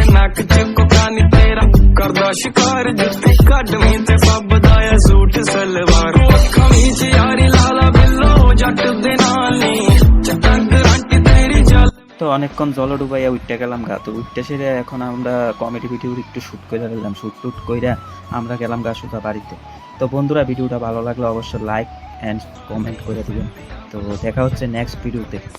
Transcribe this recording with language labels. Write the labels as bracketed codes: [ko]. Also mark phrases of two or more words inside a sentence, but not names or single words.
[pa] ਨੱਕ ਚ ਕੋਕਾਨੀ ਤੇਰਾ ਕਰਦਾ ਸ਼ਿਕਾਰ ਜੁੱਤੀ ਕੱਢਵੀਂ ਤੇ ਫੱਬਦਾ ਆ ਸੂਟ ਸਲਵਾਰ ਅੱਖਾਂ ਵਿੱਚ ਯਾਰੀ ਲਾਲਾ ਬਿੱਲੋ ਜੱਟ ਦੇ ਨਾਲ ਨੀ ਚੱਟਾਂ ਗਰੰਟੀ ਤੇਰੀ ਜਲ। [bn] তো অনেকক্ষণ জল ডুবাইয়া উঠতে গেলাম গা। তো উঠতে সেরে এখন আমরা [en] comedy video [bn] একটু শ্যুট করে দিলাম। শ্যুট টুট কইরা আমরা গেলাম গা সোজা বাড়িতে। তো বন্ধুরা ভিডিওটা ভালো লাগলে অবশ্যই [en] like and comment [bn] করে দিবেন। তো দেখা হচ্ছে নেক্সট ভিডিওতে।